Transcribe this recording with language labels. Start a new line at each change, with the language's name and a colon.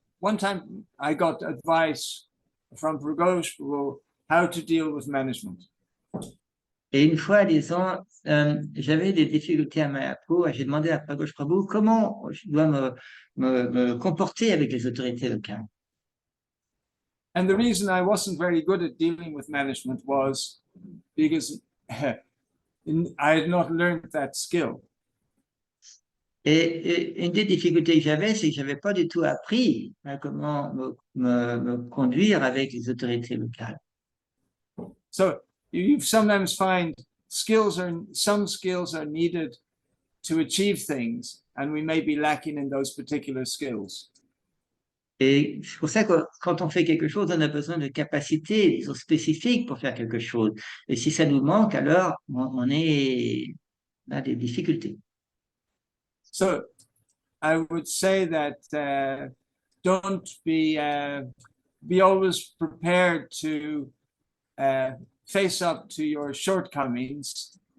English: One time I got advice from Prabhu how to deal with management.
French: Et une fois, disons, j'avais des difficultés à Mayapur et j'ai demandé à Prabhu comment je dois me comporter avec les autorités locales.
English: And the reason I wasn't very good at dealing with management was because I had not learned that skill.
French: Et une des difficultés que j'avais, c'est que j'avais pas du tout appris comment me conduire avec les autorités locales.
English: So you sometimes find some skills are needed to achieve things, and we may be lacking in those particular skills.
French: Et c'est pour ça que quand on fait quelque chose, on a besoin de capacités, disons, spécifiques pour faire quelque chose. Et si ça nous manque, alors on a des difficultés.
English: So I would say that don't be always prepared to face up to your shortcomings.